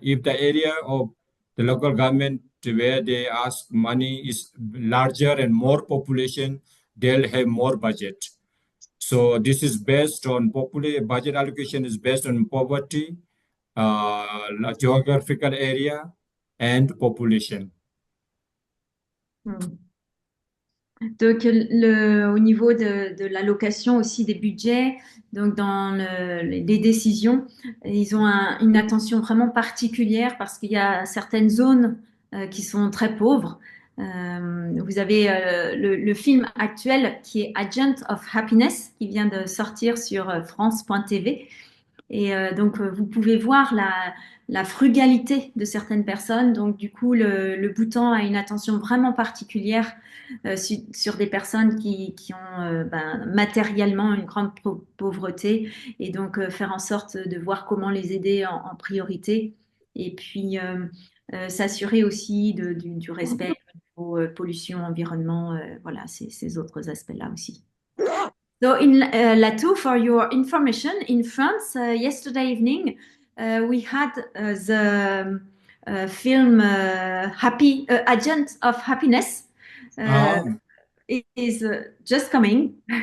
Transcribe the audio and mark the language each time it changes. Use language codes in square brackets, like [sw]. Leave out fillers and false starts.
[en] If the area of the local government where they ask money is larger and more population, they'll have more budget. So this is based on budget allocation is based on poverty, geographical area, and population. [fr] Donc, au niveau de l'allocation aussi des budgets, donc dans les décisions, ils ont une attention vraiment particulière parce qu'il y a certaines zones qui sont très pauvres. Vous avez le film actuel qui est Agent of Happiness qui vient de sortir sur France.tv. Et donc, vous pouvez voir la frugalité de certaines personnes. Donc, du coup, le Bhoutan a une attention vraiment particulière sur des personnes qui ont matériellement une grande pauvreté. Et donc, faire en sorte de voir comment les aider en priorité. Et puis, s'assurer aussi du respect aux pollution, environnement, voilà, ces autres aspects-là aussi. [en] So in Lhatu, for your information, in France, yesterday evening, we had the film Happy Agent of Happiness. It is just coming.